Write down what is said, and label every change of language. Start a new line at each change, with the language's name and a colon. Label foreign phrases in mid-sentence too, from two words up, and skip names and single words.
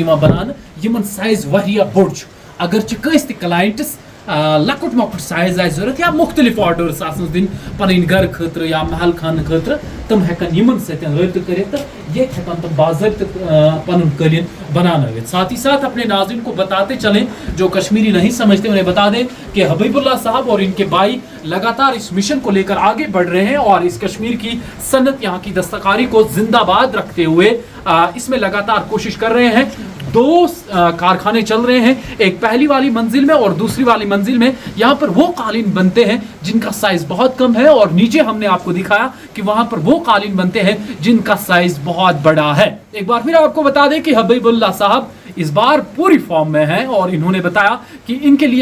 Kashmiri: یِوان بناونہٕ یِمن سایز واریاہ بوٚڑ چھُ اگر چھِ کٲنٛسہِ تہِ کلاینٹس لۄکُٹ مۄکُٹ سایز آسہِ ضوٚرتھ یا مختلف آرڈٲرٕس آسنس دِنۍ پنٕنۍ گرٕ خٲطرٕ یا محل خانہٕ خٲطرٕ تِم ہٮ۪کن یِمن سۭتۍ رٲبطہٕ کٔرِتھ تہٕ ییٚتہِ ہٮ۪کن تِم باضٲبطہٕ پنُن قٲلیٖن بنانٲوِتھ
Urdu: ساتھ ہی ساتھ اپنے ناظرین کو بتاتے چلیں جو کشمیری نہیں سمجھتے انہیں بتا دیں کہ حبیب اللہ صاحب اور ان کے بھائی لگاتار اس مشن کو لے کر آگے بڑھ رہے ہیں اور اس کشمیر کی صنعت یہاں کی دستکاری کو زندہ باد رکھتے ہوئے اس میں لگاتار کوشش کر رہے ہیں 2 کارخانے چل رہے ہیں ایک پہلی والی منزل میں اور دوسری والی منزل میں یہاں پر وہ قالین بنتے ہیں جن کا سائز بہت کم ہے اور نیچے ہم نے آپ کو دکھایا کہ وہاں پر وہ قالین بنتے ہیں جن کا سائز بہت بڑا ہے ایک بار پھر آپ کو بتا دیں کہ حبیب اللہ صاحب اس بار پوری فارم میں ہیں اور انہوں نے بتایا کہ ان کے لیے